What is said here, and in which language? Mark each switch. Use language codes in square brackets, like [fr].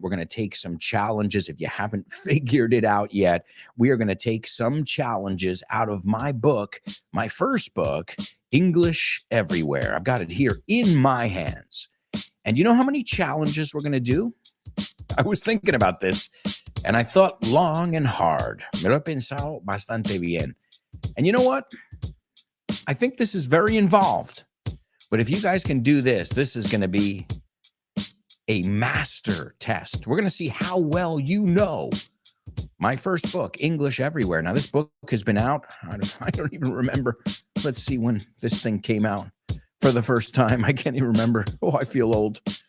[en] We're going to take some challenges. If you haven't figured it out yet, we are going to take some challenges out of my book, my first book, English Everywhere. I've got it here in my hands. And you know how many challenges we're going to do? I was thinking about this, and I thought long and hard. [es] Me lo he pensado bastante bien. [en] And you know what? I think this is very involved. But if you guys can do this, this is going to be a master test. We're going to see how well you know my first book, English Everywhere. Now, this book has been out. I don't even remember. Let's see when this thing came out for the first time. I can't even remember. Oh, I feel old.